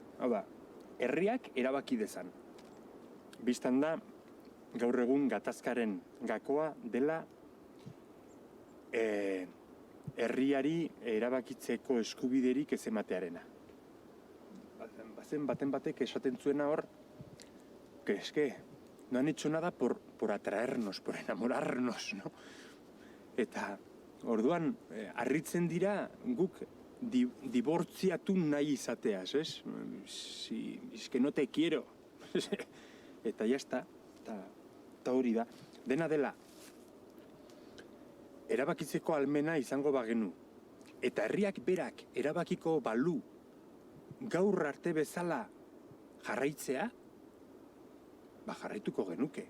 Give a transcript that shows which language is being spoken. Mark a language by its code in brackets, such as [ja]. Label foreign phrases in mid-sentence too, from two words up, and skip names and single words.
[eu] Hau da, herriak erabaki dezan. Bistan da, gaur egun gatazkaren gakoa dela herriari erabakitzeko eskubiderik ez ematearena. Baten batek esaten zuena hor, [es] que es que no han hecho nada por atraernos, por enamorarnos, no? [eu] Eta orduan, harritzen dira guk dibortziatu nahi izateaz, ez? [es] Es que no te quiero. [eu] Eta jazta, eta hori da. Dena dela, erabakitzeko almena izango bagenu. Eta herriak berak erabakiko balu gaur arte bezala jarraitzea, jarraituko genuke.